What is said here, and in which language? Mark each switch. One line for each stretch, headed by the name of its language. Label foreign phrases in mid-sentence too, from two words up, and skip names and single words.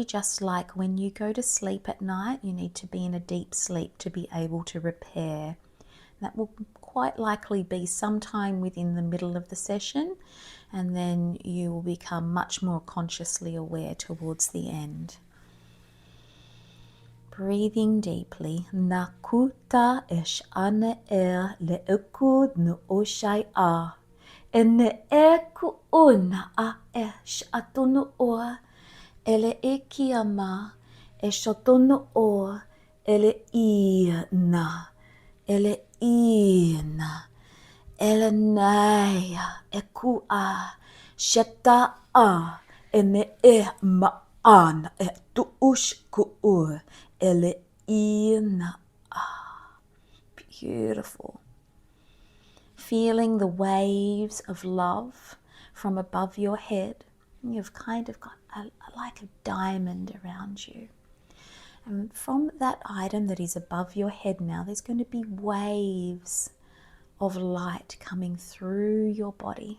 English: Just like when you go to sleep at night, you need to be in a deep sleep to be able to repair. That will quite likely be sometime within the middle of the session, and then you will become much more consciously aware towards the end. Breathing deeply. Nakuta esh ane le'ekud no oshai a. Ene eku una a esh atono o. Ele ekiama esh atono o. Ele ina. Ele ina. Ele naya ekua. Sheta a. Ene e ma'ana e tuush ku'ur. Ele ina. Beautiful. Feeling the waves of love from above your head. You've kind of got like a diamond around you. And from that item that is above your head now, there's going to be waves of light coming through your body.